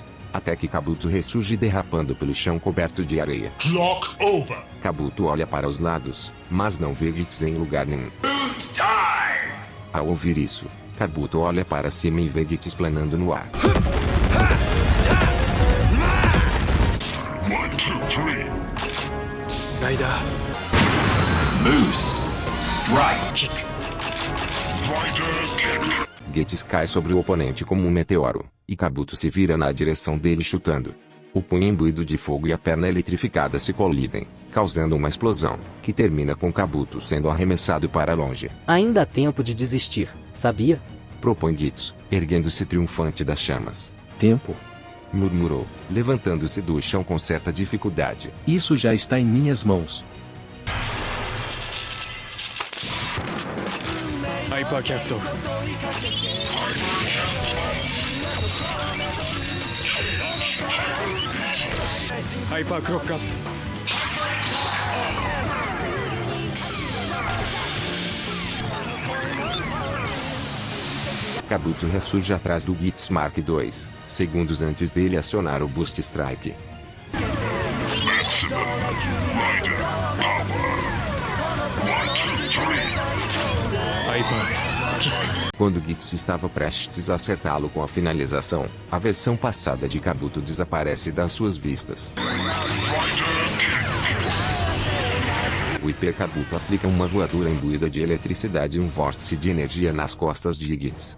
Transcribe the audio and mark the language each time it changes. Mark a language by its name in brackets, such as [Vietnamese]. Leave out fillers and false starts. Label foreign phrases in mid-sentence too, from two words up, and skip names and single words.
[Portuguese] Até que Kabuto ressurge derrapando pelo chão coberto de areia. [English] Clock over. [Portuguese] Kabuto olha para os lados, mas não vê Gits em lugar nenhum. Time. Ao ouvir isso, Kabuto olha para cima e vê Gits planando no ar. 1, 2, 3. [English] ライダー Moose. Strike. Kick. Rider kick. [Portuguese] Gits cai sobre o oponente como um meteoro, e Kabuto se vira na direção dele chutando. O punho imbuído de fogo e a perna eletrificada se colidem, causando uma explosão, que termina com Kabuto sendo arremessado para longe. Ainda há tempo de desistir, sabia? Propõe Gits, erguendo-se triunfante das chamas. Tempo? Murmurou, levantando-se do chão com certa dificuldade. Isso já está em minhas mãos. [English] Hyper Cast Hyper Clock Up [Portuguese] Kabuto ressurge atrás do Gits Mark II, segundos antes dele acionar o Boost Strike. [English] Maximum rider power. 1, 2, 3. Hyper Kick [Portuguese] Quando Gits estava prestes a acertá-lo com a finalização, a versão passada de Kabuto desaparece das suas vistas. O Hyper Kabuto aplica uma voadora imbuída de eletricidade e um vórtice de energia nas costas de Gits.